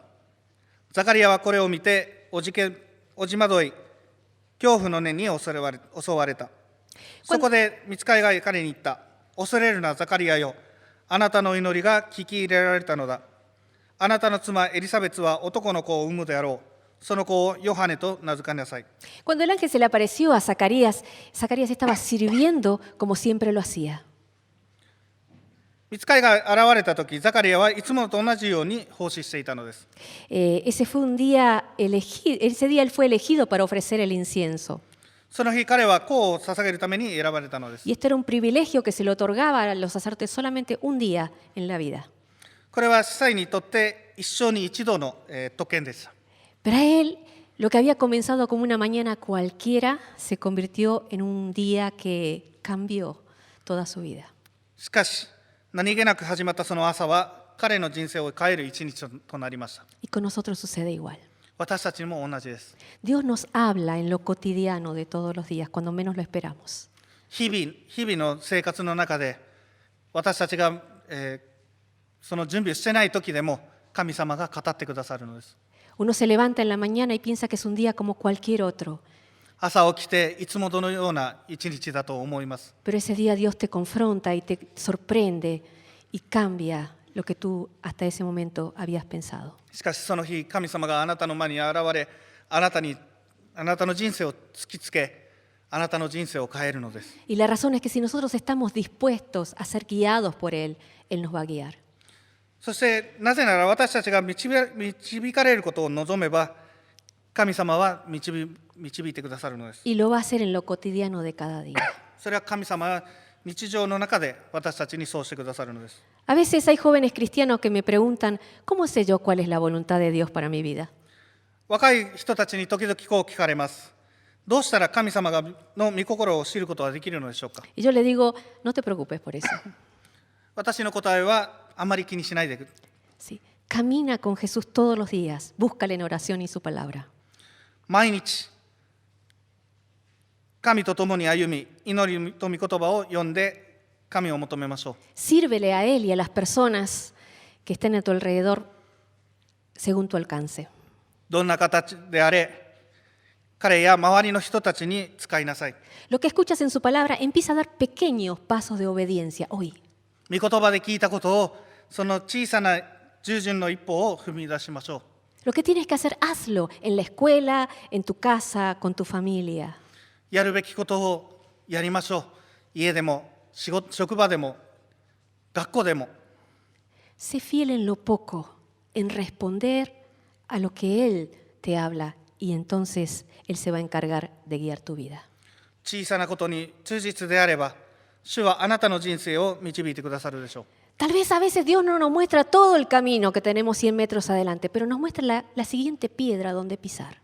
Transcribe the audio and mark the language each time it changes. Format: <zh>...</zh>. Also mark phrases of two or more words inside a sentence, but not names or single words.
<ja>ザカリアはこれを見て、おじ惑い、恐怖の念に襲われた。そこで御使いが彼に言った。恐れるな、ザカリアよ。あなたの祈りが聞き入れられたのだ。あなたの妻エリザベツは男の子を産むであろう。その子をヨハネと名付けなさい。</ja> <es>Cuando el ángel se le apareció a Zacarías, Zacarías estaba sirviendo como siempre lo hacía.</es> <ja>御使いが現れたとき、ザカリアはいつもと同じように奉仕していたのです。</ja> <es>Ese día él fue elegido para ofrecer el incienso.</es> <ja>その日、彼は香を捧げるために選ばれたのです。</ja> <es>Y esto era un privilegio que se le otorgaba a los sacerdotes solamente un día en la vida.</es> <ja>これは司祭にとって一生に一度の特権でした。</ja> <es>Pero a él, lo que había comenzado como una mañana cualquiera, se convirtió en un día que cambió toda su vida.</es> <ja>しかし、何気なく始まったその朝は、彼の人生を変える一日となりました。</ja> <es>Y con nosotros sucede igual.</es> <ja>私たちにも同じです。</ja> <es>Dios nos habla en lo cotidiano de todos los días, cuando menos lo esperamos.</es> <ja>日々の生活の中で、私たちが、その準備をしてない時でも、神様が語ってくださるのです。</ja> <es>Uno se levanta en la mañana y piensa que es un día como cualquier otro.</es> <ja>朝起きていつものような一日だと思います。</ja> <es>Pero ese día Dios te confronta y te sorprende y cambia lo que tú hasta ese momento habías pensado.</es> <ja>しかしその日、神様があなたの前に現れ、あなたの人生を突きつけ、あなたの人生を変えるのです。</ja> <es>Y la razón es que si nosotros estamos dispuestos a ser guiados por Él, Él nos va a guiar.</es> <ja>そしてなぜなら私たちが導かれることを望めば、神様は導いてくださるのです。</ja> <es>Y lo va a hacer en lo cotidiano de cada día.</es> <ja>それは神様は日常の中で私たちにそうしてくださるのです。</ja> <es>A veces hay jóvenes cristianos que me preguntan, ¿cómo sé yo cuál es la voluntad de Dios para mi vida?</es> <ja>若い人たちに時々こう聞かれます。どうしたら神様の御心を知ることができるのでしょうか。</ja> <es>Y yo le digo, no te preocupes por eso.</es> <ja>私の答えはあまり気にしないで。</ja> <es>Sí. Camina con Jesús todos los días, búscale en oración y su palabra.</es> <ja>毎日神と共に歩み、祈りと御言葉を読んで神を求めましょう。</ja> <es>Sírvele a Él y a las personas que estén a tu alrededor según tu alcance.</es> <ja>どんな形であれ、彼や周りの人たちに使いなさい。</ja> <es>Lo que escuchas en su palabra, empieza a dar pequeños pasos de obediencia hoy.</es> <ja>御言葉で聞いたことを、その小さな従順の一歩を踏み出しましょう。</ja> <es>Lo que tienes que hacer, hazlo en la escuela, en tu casa, con tu familia.</es> <ja>やるべきことをやりましょう。家でも、職場でも、学校でも。</ja> <es>Sé fiel en lo poco, en responder a lo que Él te habla y entonces Él se va a encargar de guiar tu vida.</es> <ja>小さなことに忠実であれば、主はあなたの人生を導いてくださるでしょう。</ja> <es>Tal vez a veces Dios no nos muestra todo el camino que tenemos 100 metros adelante, pero nos muestra la siguiente piedra donde pisar.</es>